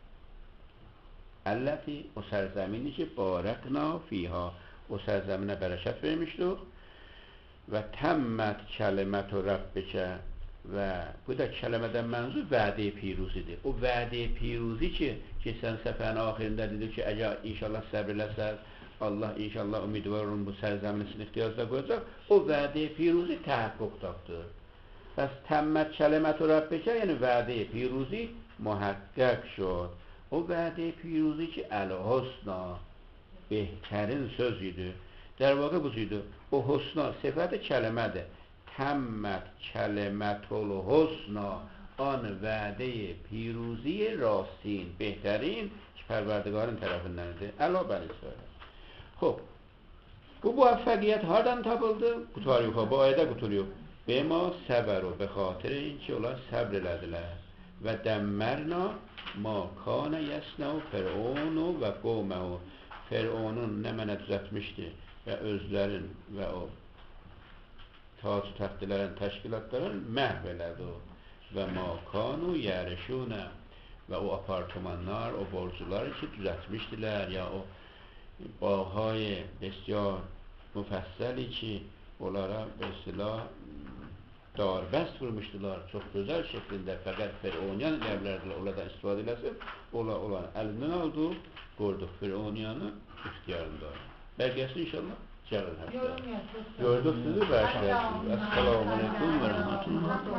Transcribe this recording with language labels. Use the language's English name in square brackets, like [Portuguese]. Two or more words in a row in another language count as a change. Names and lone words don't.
[Azerbaijani] Əlləti o sərzəmini ki [Arabic] باركنا فيها [Azerbaijani] o sərzəminə bərəkət vermişdik və [Arabic] تمت كلمة ربك [Azerbaijani] və bu da kələmədən mənzur vədə-i piruzidir. O [Persian] وعدهٔ پیروزی [Azerbaijani] ki keçən səfərin axirində dedi ki əgər inşallah səbr eləsəz Allah inşallah ümidvar olun bu sərzəmini sizin ixtiyarınızda qoyacaq. O [Persian] وعدهٔ پیروزی [Azerbaijani] təhəqqüq tapdı. Bəs [Arabic] تمت كلمة ربك [Azerbaijani] yəni [Persian] وعدهٔ پیروزی محقق شد. [Azerbaijani] O [Persian] وعدهٔ پیروزی [Azerbaijani] ki əl-husna behterin söz idi. [Persian] در واقع [Azerbaijani] bu idi. O husna sifəti kələmədir. [Arabic] تمت كلمة الحسنى [Persian] آن وعدهٔ پیروزی را بهترین [Azerbaijani] ki Pərverdigarın tərəfindəndir. [Arabic] على بني إسرائيل. [Azerbaijani] Xob, bu muvaffəqiyyət hardan tapıldı? Qutarıq, bu ayədə quturuq. [Arabic] بما صبروا [Persian] به خاطر که [Azerbaijani] onlar səbr elədilər. [Arabic] ودمرنا ما كان يصنع فرعون وقومه. [Azerbaijani] Fir'unun nə mənə düzətmişdi və özlərin və o tac təxtilərin, təşkilatların məhv elədi və [Arabic] ما كانوا يعرشون [Azerbaijani] və o apartmanlar, o borcular ki düzətmişdilər ya o [Persian] bağهای بسیار [Azerbaijani] müfəssəli ki onlara mesela darbəst vurmuşdular çox gözəl şeklində fəqət Firavuniyan eləbilərdilər oradan istifadə eləsin olan əlindən aldı qoyduq Firavuniyanı ixtiyarında bəqiyyəsi inşallah gəlin həftə gördük sizi bəşlərsiniz [Arabic] السلام عليكم ورحمة الله